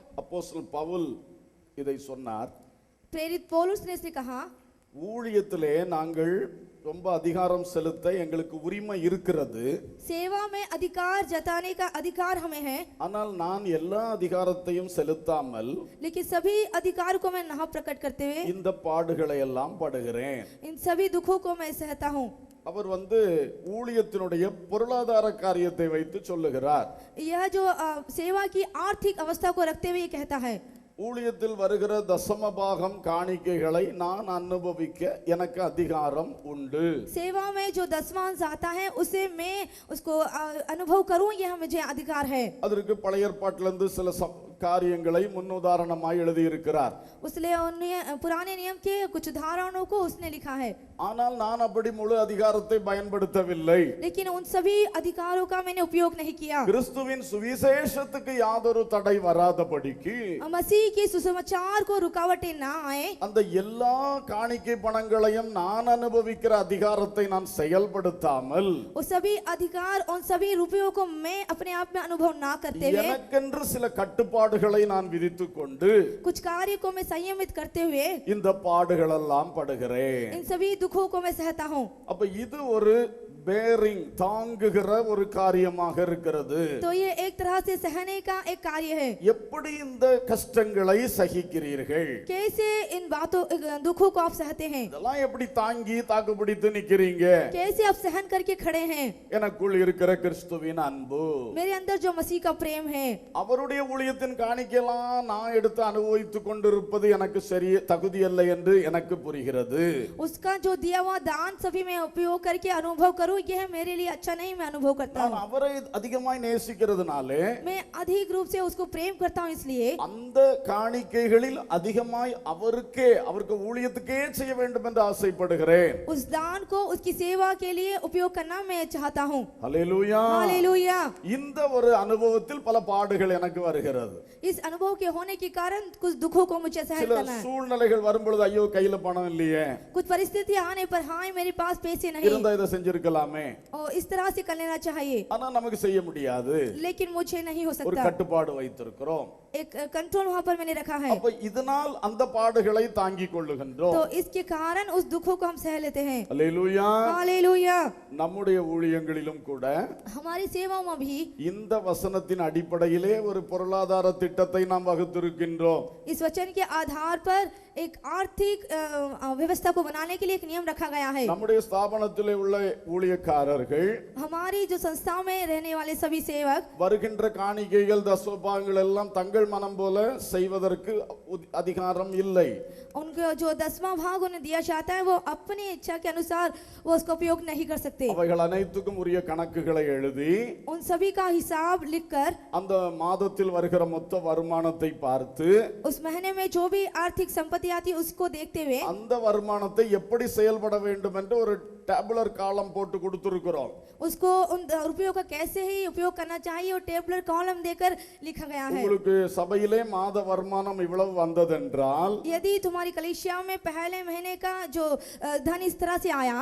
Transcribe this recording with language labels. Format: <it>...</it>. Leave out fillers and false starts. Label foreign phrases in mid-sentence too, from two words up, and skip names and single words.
<ta>அப்போஸ்தலன் பவுல் இதை சொன்னார்.</ta> <hi>प्रेरित पौलुस ने इसे कहा,</hi> <ta>ஊழியத்திலே நாங்கள் ரொம்ப அதிகாரம் செலுத்த எங்களுக்கு உரிமை இருக்கிறது.</ta> <hi>सेवा में अधिकार जताने का अधिकार हमें है,</hi> <ta>ஆனால் நான் எல்லா அதிகாரத்தையும் செலுத்தாமல்</ta> <hi>लेकिन सभी अधिकार को मैं ना प्रकट करते हुए</hi> <ta>இந்த பாடுகளை எல்லாம் படுகிறேன்.</ta> <hi>इन सभी दुखों को मैं सहता हूँ.</hi> <ta>அவர் ஊழியத்தினுடைய பொருளாதார காரியத்தை வைத்து சொல்லுகிறார்.</ta> <hi>यह जो सेवा की आर्थिक अवस्था को रखते हुए ये कहता है,</hi> <ta>ஊழியத்தில் வருகிற தசம பாகம் காணிக்கைகளை நான் அனுபவிக்க எனக்கு அதிகாரம் உண்டு.</ta> <hi>सेवा में जो दसवांश आता है उसे मैं उसको अनुभव करूं, यह मुझे अधिकार है.</hi> <ta>அதற்கு பழைய ஏற்பாட்டிலிருந்து சில காரியங்களை முன்னுதாரணமாய் எழுதியிருக்கிறார்.</ta> <hi>उसने पुराने नियम के कुछ उदाहरणों को उसने लिखा है.</hi> <ta>ஆனால் நான் அப்படி முழு அதிகாரத்தை பயன்படுத்தவில்லை.</ta> <hi>लेकिन उन सभी अधिकारों का मैंने उपयोग नहीं किया.</hi> <ta>கிறிஸ்துவின் சுவிசேஷத்துக்கு யாதொரு தடை வராதபடிக்கு,</ta> <hi>मसीह के सुसमाचार को रुकावटें ना आए,</hi> <ta>அந்த எல்லா காணிக்கை பணங்களையும் நான் அனுபவிக்கிற அதிகாரத்தை நான் செயல்படுத்தாமல்,</ta> <hi>वो सभी अधिकार उन सभी रुपयों को मैं अपने आप में अनुभव ना करते हुए,</hi> <ta>எனக்கென்று சில கட்டுப்பாடுகளை நான் விதித்துக் கொண்டு</ta> <hi>कुछ कार्य को मैं संयमित करते हुए</hi> <ta>இந்த பாடுகள் எல்லாம் படுகிறேன்.</ta> <hi>इन सभी दुखों को मैं सहता हूँ.</hi> <ta>அப்ப இது ஒரு பேரிங் தாங்குகிற ஒரு காரியமாக இருக்கிறது.</ta> <hi>तो ये एक तरह से सहने का एक कार्य है.</hi> <ta>எப்படி இந்த கஷ்டங்களை சகிக்கிறீர்கள்?</ta> <hi>कैसे इन बातों दुखों को आप सहते हैं?</hi> <ta>இதெல்லாம் எப்படி தாங்கி தாக்கு பிடித்து நிக்கிறீங்க?</ta> <hi>कैसे आप सहन करके खड़े हैं?</hi> <ta>எனக்குள் இருக்கிற கிறிஸ்துவின் அன்பு,</ta> <hi>मेरे अंदर जो मसीह का प्रेम है,</hi> <ta>அவருடைய ஊழியத்தின் காணிக்கையெல்லாம் நான் எடுத்து அனுபவித்துக் கொண்டிருப்பது எனக்கு சரி தகுதி அல்ல என்று எனக்கு புரிகிறது.</ta> <hi>उसका जो दिया हुआ दान सभी में उपयोग करके अनुभव करूं, यह मेरे लिए अच्छा नहीं, मैं अनुभव करता</hi> <ta>நான்</ta> <hi>हूं.</hi> <ta>அவரை அதிகமாய் நேசிக்கிறதுனாலே</ta> <hi>मैं अधिक रूप से उसको प्रेम करता हूं, इसलिए</hi> <ta>அந்த காணிக்கைகளில் அதிகமாய் அவருக்கு ஊழியத்துக்கே செய்ய வேண்டும் என்று ஆசைப்படுகிறேன்.</ta> <hi>उस दान को उसकी सेवा के लिए उपयोग करना मैं चाहता हूं.</hi> <ta>ஹல்லேலூயா.</ta> <hi>हालेलुया.</hi> <ta>இந்த ஒரு அனுபவத்தில் பல பாடுகள் எனக்கு வருகிறது.</ta> <hi>इस अनुभव के होने के कारण कुछ दुखों को मुझे सहन</hi> <ta>சில</ta> <hi>करना है.</hi> <ta>சூழ்நிலைகள் வரும்பொழுது ஐயோ கையில பணம் இல்லையே,</ta> <hi>कुछ परिस्थितियां आने पर हाय मेरे पास पैसे नहीं,</hi> <ta>இருந்தா இதை செஞ்சிருக்கலாமே,</ta> <hi>और इस तरह से कर लेना चाहिए,</hi> <ta>ஆனா நமக்கு செய்ய முடியாது.</ta> <hi>लेकिन मुझे नहीं हो</hi> <ta>ஒரு</ta> <hi>सकता.</hi> <ta>கட்டுப்பாடு வைத்திருக்கிறோம்.</ta> <hi>एक कंट्रोल वहां पर मैंने रखा है.</hi> <ta>அப்ப இதனால் அந்த பாடுகளை தாங்கிக் கொள்ளுகின்றோம்.</ta> <hi>तो इसके कारण उस दुखों को हम सह लेते हैं.</hi> <ta>அல்லேலூயா.</ta> <hi>हालेलुया.</hi> <ta>நம்முடைய ஊழியங்களிலும் கூட</ta> <hi>हमारी सेवाओं में भी</hi> <ta>இந்த வசனத்தின் அடிப்படையிலே ஒரு பொருளாதார திட்டத்தை நாம் வகுத்திருக்கின்றோம்.</ta> <hi>इस वचन के आधार पर एक आर्थिक व्यवस्था को बनाने के लिए एक नियम रखा गया है.</hi> <ta>நம்முடைய ஸ்தாபனத்திலே உள்ள ஊழியக்காரர்கள்</ta> <hi>हमारी जो संस्थाओं में रहने वाले सभी सेवक</hi> <ta>வருகின்ற காணிக்கைகள் தசமபாகங்கள் எல்லாம் தங்கள் மனம் போல செய்வதற்கு அதிகாரம் இல்லை.</ta> <hi>उनको जो 10वां भाग उन्हें दिया जाता है वो अपनी इच्छा के अनुसार वो उसका उपयोग नहीं कर सकते.</hi> <ta>அவைகள் அனைத்துக்கும் உரிய கணக்குகளை எழுதி</ta> <hi>उन सभी का हिसाब लिखकर</hi> <ta>அந்த மாதத்தில் வருகிற மொத்த வருமானத்தை பார்த்து</ta> <hi>उस महीने में जो भी आर्थिक संपत्ति आती है उसको देखते हुए</hi> <ta>அந்த வருமானத்தை எப்படி செயல்பட வேண்டும் என்று ஒரு</ta> <en>tabular column</en> <ta>போட்டு கொடுத்திருக்கிறோம்.</ta> <hi>उसको उन रुपयों का कैसे ही उपयोग करना चाहिए और</hi> <en>tabular column</en> <hi>देकर लिखा गया है.</hi> <ta>உங்களுக்கு சபையிலே மாத வருமானம் இவ்வளவு வந்ததென்றால்</ta> <hi>यदि तुम्हारी कलीसिया में पहले महीने का जो धन इस तरह से आया,</hi>